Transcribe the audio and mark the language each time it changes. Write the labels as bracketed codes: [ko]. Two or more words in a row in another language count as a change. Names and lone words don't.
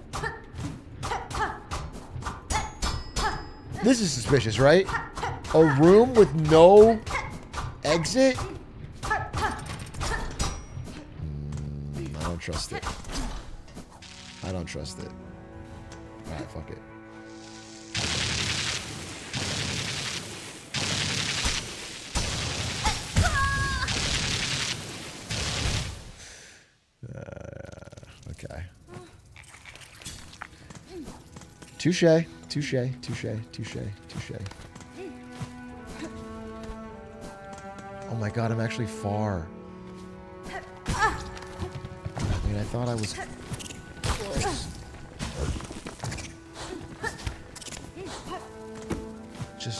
[en] This is suspicious, right? A room with no exit? I don't trust it. I don't trust it. Alright, fuck it. Okay. Touche. Touche. Touche. Touche. Touche. Oh my god, I'm actually far. I mean, I thought I was close. Just...